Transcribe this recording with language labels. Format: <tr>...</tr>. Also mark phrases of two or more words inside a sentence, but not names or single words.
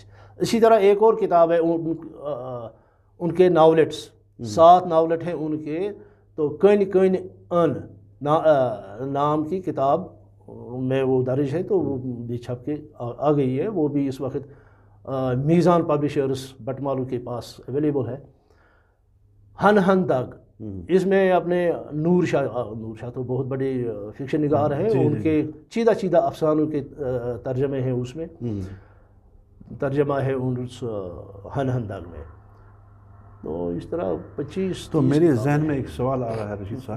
<ur>اسی طرح ایک اور کتاب ہے ان کے ناولٹس، 7 ناولٹ ہیں ان کے، تو کن کن ان نام کی کتاب میں وہ درج ہے، تو وہ بھی چھپ کے آ گئی ہے، وہ بھی اس وقت میزان پبلشرز بٹمالو کے پاس اویلیبل ہے۔ ہن ہن دگ، اس میں اپنے نور شاہ تو بہت بڑے فکشن نگار ہیں، ان کے چیدہ چیدہ افسانوں کے ترجمے ہیں، اس میں ترجمہ ہے اس ہن ہندگ میں. تو اس طرح 25. تو میرے ذہن میں ایک سوال آ رہا ہے رشید صاحب</ur>